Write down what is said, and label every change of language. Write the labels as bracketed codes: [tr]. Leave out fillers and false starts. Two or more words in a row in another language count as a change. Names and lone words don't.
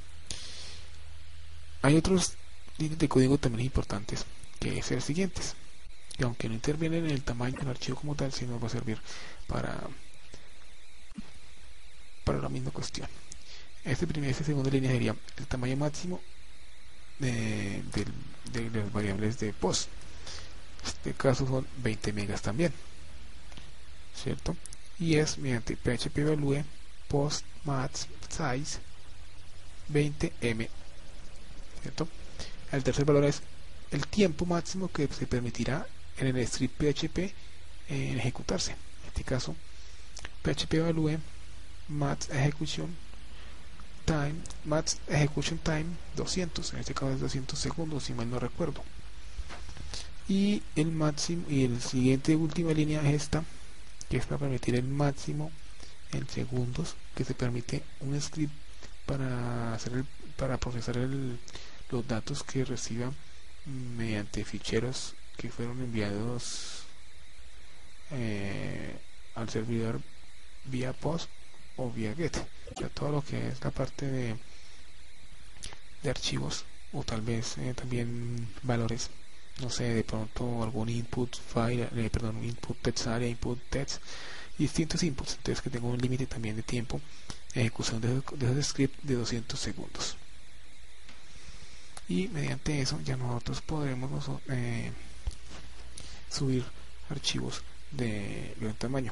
[es] Hay otros líneas de código también importantes, que es el siguientes, y aunque no intervienen en el tamaño del archivo como tal, sí nos va a servir para la misma cuestión. Esta segunda línea sería el tamaño máximo de las variables de post. En este caso son 20 megas también, ¿cierto? Y es mediante [en] php-value post max size 20m, [es] ¿cierto? El tercer valor es el tiempo máximo que se permitirá en el script PHP en ejecutarse. En este caso, [en] php-value max execution time 200, [es] en este caso es 200 segundos si mal no recuerdo. Y el máximo, y el siguiente última línea es esta, que es para permitir el máximo en segundos que se permite un script para procesar los datos que reciba mediante ficheros que fueron enviados al servidor vía post o vía get. O sea, todo lo que es la parte de archivos, o tal vez también valores, no sé, de pronto algún [en] input file, input text area, input text, [es] distintos inputs. Entonces, que tengo un límite también de tiempo de ejecución de esos scripts de 200 segundos. Y mediante eso ya nosotros podremos subir archivos de gran tamaño.